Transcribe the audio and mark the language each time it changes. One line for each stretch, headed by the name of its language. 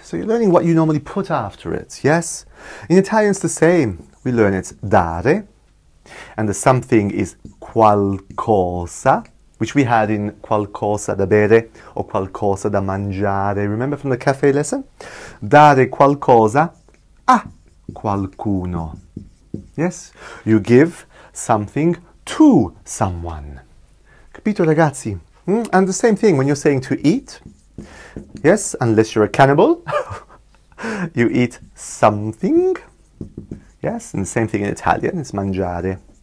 English: So you're learning what you normally put after it. Yes. In Italian, it's the same. We learn it's dare, and the something is qualcosa, which we had in
Italian: qualcosa da bere
English: or
Italian: qualcosa da mangiare.
English: Remember from the cafe lesson?
Italian: Dare qualcosa a qualcuno.
English: Yes, you give something to someone.
Italian: Capito, ragazzi?
English: And the same thing when you're saying to eat. Yes, unless you're a cannibal, you eat something. Yes, and the same thing in Italian, it's mangiare.